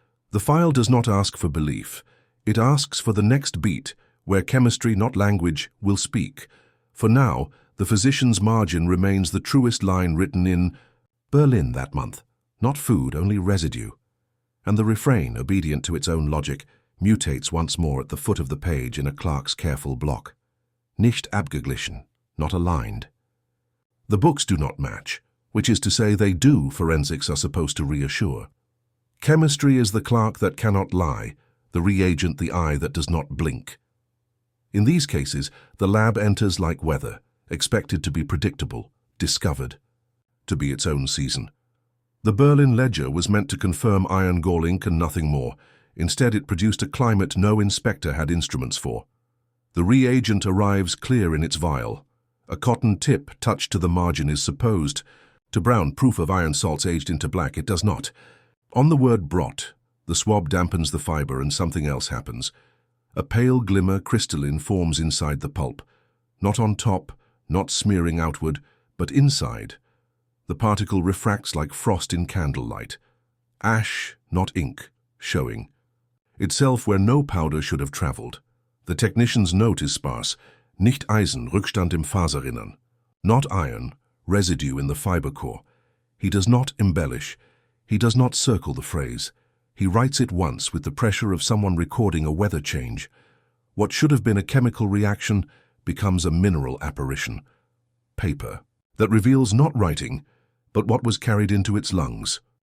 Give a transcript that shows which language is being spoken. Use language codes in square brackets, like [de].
[en] The file does not ask for belief. It asks for the next beat, where chemistry, not language, will speak. For now, the physician's margin remains the truest line written in Berlin that month. Not food, only residue. And the refrain, obedient to its own logic, mutates once more at the foot of the page in a clerk's careful block. [de] Nicht abgeglichen, [en] not aligned. The books do not match, which is to say they do, forensics are supposed to reassure. Chemistry is the clerk that cannot lie, the reagent the eye that does not blink. In these cases, the lab enters like weather, expected to be predictable, discovered, to be its own season. The Berlin ledger was meant to confirm iron gall ink and nothing more. Instead, it produced a climate no inspector had instruments for. The reagent arrives clear in its vial. A cotton tip touched to the margin is supposed. To brown, proof of iron salts aged into black, it does not. On the word brought, the swab dampens the fiber and something else happens. A pale glimmer, crystalline, forms inside the pulp. Not on top, not smearing outward, but inside. The particle refracts like frost in candlelight. Ash, not ink, showing. Itself where no powder should have traveled. The technician's note is sparse. [de] Nicht Eisen, Rückstand im Faserinnern. [en] Not iron, residue in the fiber core. He does not embellish. He does not circle the phrase. He writes it once with the pressure of someone recording a weather change. What should have been a chemical reaction becomes a mineral apparition. Paper that reveals not writing, but what was carried into its lungs.